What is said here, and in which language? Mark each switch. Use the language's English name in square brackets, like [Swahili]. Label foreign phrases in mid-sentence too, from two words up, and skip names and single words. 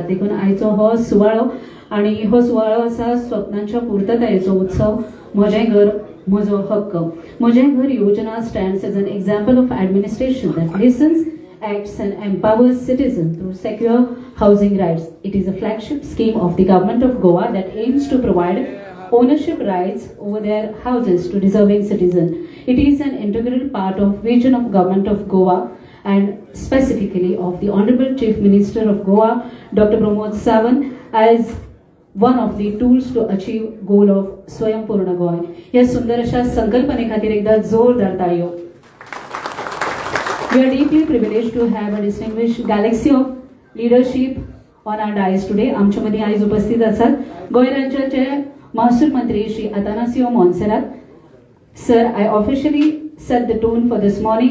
[Konkani] देखून आयचो हो सुवाळो आणि हो सुवाळो आसा स्वप्नांच्या पूर्ततायेचो उत्सव. म्हजें घर म्हजो हक्क. [English] म्हजें घर योजना stands as an example of administration that listens, acts and empowers citizens through secure housing rights. It is a flagship scheme of the government of Goa that aims to provide ownership rights over their houses to deserving citizens. It is an integral part of vision of government of Goa and specifically of the Honorable Chief Minister of Goa, Dr. Pramod Sawant, as one of the tools to achieve goal of Swayampoorna Goa. [Konkani] या सुंदर अशा संकल्पने खातीर एकदा जोरदार ताळयो. [English] We are deeply privileged to have a distinguished galaxy of leadership on our dais today. [Konkani] आमच्या मध्ये आज उपस्थित आसात गोंय राज्याचे महसूल मंत्री श्री अतानासिओ मोन्सेरात. [English] Sir, I officially set the tone for this morning.